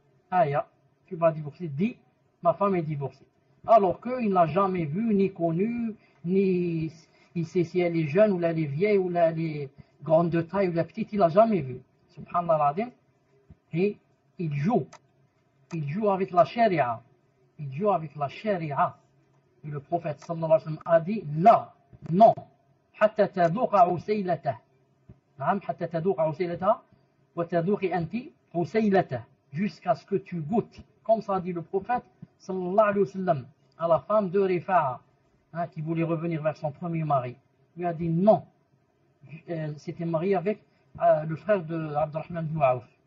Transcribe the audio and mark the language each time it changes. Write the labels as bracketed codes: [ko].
[fr] Aya, tu vas divorcer, dis, ma femme est divorcée. Alors qu'il n'a jamais vu, ni connu, ni il sait si elle est jeune, ou elle est vieille, ou elle est grande de taille, ou elle est petite, il n'a jamais vu. Subhanallah al-Azim. Et il joue avec la sharia. Il joue avec la sharia. Et le prophète sallallahu alayhi wa sallam a dit, là, non, [ar] حتى تذوق عسيلته. نعم حتى تذوق عسيلته وتذوقي أنت عسيلته. [fr] Jusqu'à ce que tu goûtes, comme ça dit le prophète sallallahu alayhi wa sallam, à la femme de Rifa'a, qui voulait revenir vers son premier mari. Il lui a dit non. Elle s'était mariée avec le frère de Abdurrahman ibn Auf.